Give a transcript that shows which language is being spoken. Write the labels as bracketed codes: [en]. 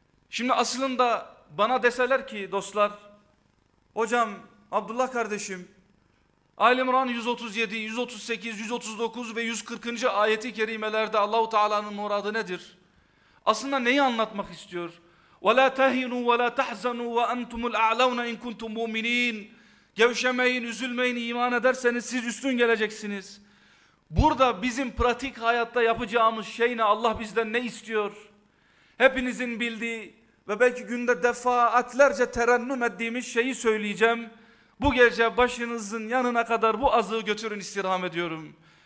[tr] Şimdi aslında bana deseler ki dostlar, hocam Abdullah kardeşim, Âl-i İmrân 137, 138, 139 ve 140. ayeti kerimelerde Allah-u Teala'nın muradı nedir? Aslında neyi anlatmak istiyor? [ar] وَلَا تَهِنُوا وَلَا تَحْزَنُوا وَأَنْتُمُ الْاَعْلَوْنَ اِنْ كُنْتُمْ مُؤْمِنِينَ [tr] Gevşemeyin, üzülmeyin, iman ederseniz siz üstün geleceksiniz. Burada bizim pratik hayatta yapacağımız şey ne? Allah bizden ne istiyor? Hepinizin bildiği ve belki günde defaatlerce terennüm ettiğimiz şeyi söyleyeceğim. Bu gece başınızın yanına kadar bu azığı götürün istirham ediyorum.